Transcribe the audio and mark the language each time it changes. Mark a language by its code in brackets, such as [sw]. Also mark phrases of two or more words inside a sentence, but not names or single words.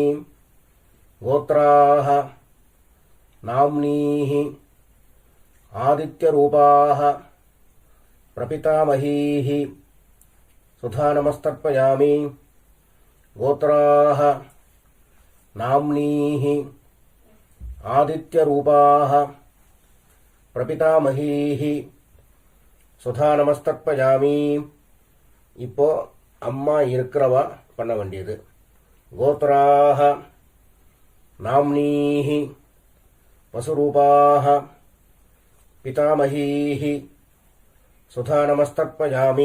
[sa] गोत्राः नाम्नीः आदित्यरूपाः प्रपितामहीः सुधा नमस्तर्पयामि. கோத்ராஹ नाम्नीः आदित्यरूपाः प्रपितामहीः सुधा नमस्तर्पयामि. [ta] இப்போ அம்மா இருக்கிறவா பண்ண வேண்டியது. [sa] गोत्राः नाम्नीः वसुरूपाः पितामहीः सुधा नमस्तर्पयामि.